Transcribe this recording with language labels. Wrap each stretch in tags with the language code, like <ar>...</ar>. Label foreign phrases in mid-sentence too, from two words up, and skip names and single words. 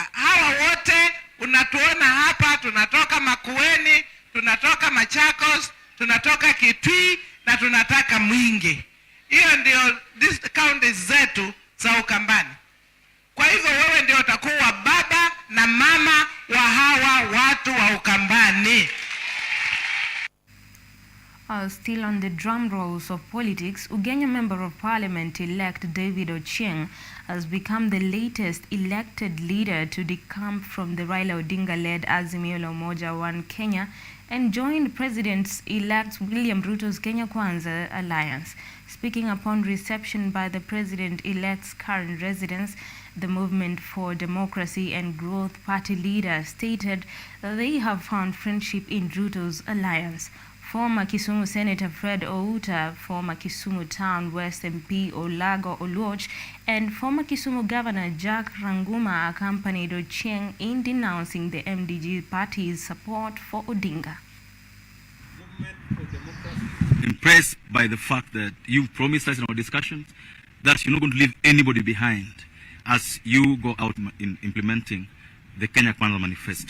<sw>Hawa wote unatuona hapa, tunatoka Makueni, tunatoka Machakos, tunatoka Kitui na tunataka Mwingi. Hiyo ndio county zetu za Ukambani. Kwa hivyo wewe ndio utakuwa baba na mama wa hawa watu wa Ukambani.</sw> <en>Still on the drum rolls of politics, Ugenya Member of Parliament-elect David Ochieng has become the latest elected leader to decamp from the Raila Odinga-led Azimio la Umoja One Kenya and joined President-elect William Ruto's Kenya Kwanza alliance. Speaking upon reception by the President-elect's current residence, the Movement for Democracy and Growth Party leader stated that they have found friendship in Ruto's alliance. Former Kisumu Senator Fred Outa, former Kisumu Town West MP Olago Oluoch, and former Kisumu Governor Jack Ranguma accompanied Ochieng in denouncing the MDG party's support for Odinga. Impressed by the fact that you've promised us in our discussions that you're not going to leave anybody behind as you go out in implementing the Kenya Kwanza Manifesto.</en>